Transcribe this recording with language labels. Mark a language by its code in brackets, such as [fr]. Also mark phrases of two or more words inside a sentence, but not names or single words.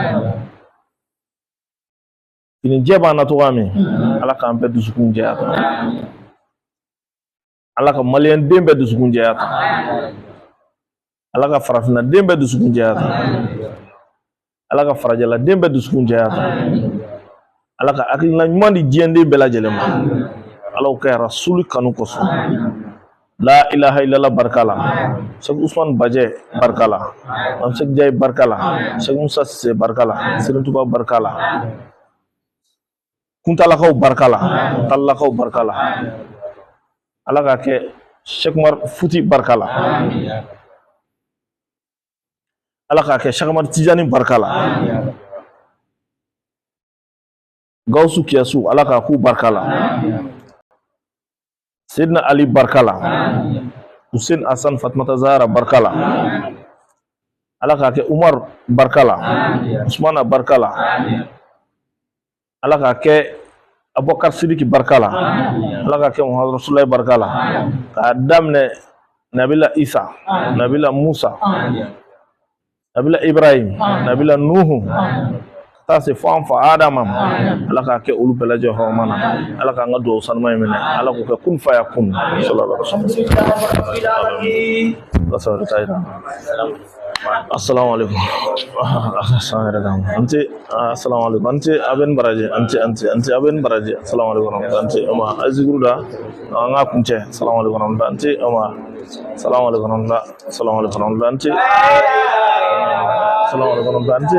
[bm] fini jɛ b'an na cogoya min ala k'an bɛɛ dusukun jɛya kan ala ka maliyɛn den bɛɛ dusukun jɛya kan ala ka farafinna den bɛɛ dusukun jɛya kan ala ka farajɛla den bɛɛ dusukun jɛya kan ala ka hakilina ɲuman di diɲɛden bɛɛ lajɛlen ma ala ka rasuli kanu kosɔn [ar] لا إله إلا الله [bm] barka la Sheikh Usman Bajɛ barka la Mam Sheikh Jai barka la Sheikh Musa Sise barka la Serigne Touba barka la Kuntalakaw barka la Talakaw barka la ala ka kɛ Sheikh Umar Futi barka la ala ka kɛ Sheikh Ahmad Tijani barka la Gawsu Kiyasu ala ka ku barka la Sayyidina Ali barkala Hussein Hassan Fatmata Zahra barkala ala ka kɛ Umar barkala Usmana barkala ala ka kɛ Abubakar Sidiki barkala ala ka kɛ Muhammad Rasulullah barkala ka daminɛ Nabila Isa Nabila Musa Nabila Ibrahim Nabila Nuhu taa se fo an fa Adama ma ala k'a kɛ olu bɛɛ lajɛlen hɔrɔnma na ala k'an ka dugawu sanuma in minɛ ala k'o kɛ kun fa ya kun [ar] صلى الله عليه وسلم [bm] Assalamualaikum. Anci, assalamualaikum. Anci aben baraje. Anci aben baraje. Assalamualaikum. Anci ama aziguruda. Nga kunce. Assalamualaikum. Anci ama. Assalamualaikum. Assalamualaikum. Anci. Assalamualaikum. Anci.